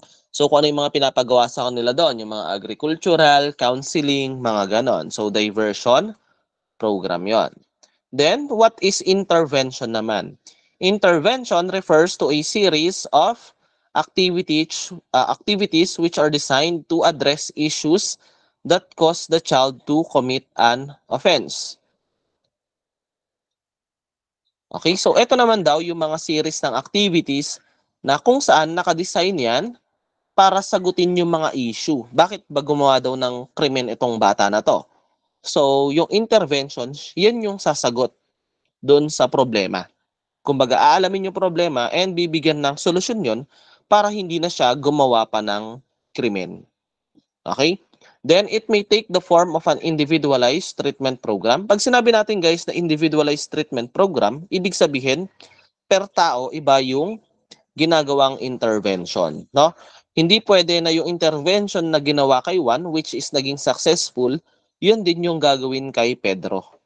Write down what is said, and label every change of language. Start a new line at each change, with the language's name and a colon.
Filipino: So, kung ano yung mga pinapagawa sa kanila doon, yung mga agricultural, counseling, mga ganon. So, diversion program yon.
English: Then, what is intervention naman? Intervention refers to a series of activities which are designed to address issues that cause the child to commit an offense.
Filipino: Okay, so ito naman daw yung mga series ng activities na kung saan nakadesign yan para sagutin yung mga issue. Bakit ba gumawa daw ng krimen itong bata na to? So, yung interventions, yan yung sasagot doon sa problema. Kumbaga, aalamin yung problema and bibigyan ng solusyon yon para hindi na siya gumawa pa ng krimen. Okay?
English: Then, it may take the form of an individualized treatment program.
Filipino: Pag sinabi natin guys na individualized treatment program, ibig sabihin, per tao, iba yung ginagawang intervention. No? Hindi pwede na yung intervention na ginawa kay Juan, which is naging successful, yun din yung gagawin kay Pedro.